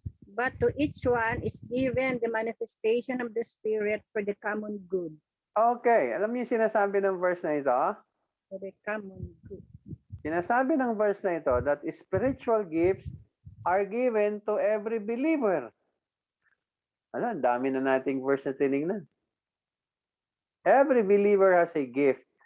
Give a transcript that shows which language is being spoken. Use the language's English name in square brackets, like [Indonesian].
[English] But to each one is given the manifestation of the Spirit for the common good. [Filipino] Okay, alam niyo yung sinasabi ng verse na ito? [English] For the common good. [Filipino] Sinasabi ng verse na ito [English] that spiritual gifts are given to every believer. [Filipino] Ano, ang dami na nating verse na tinignan. [English] Every believer has a gift.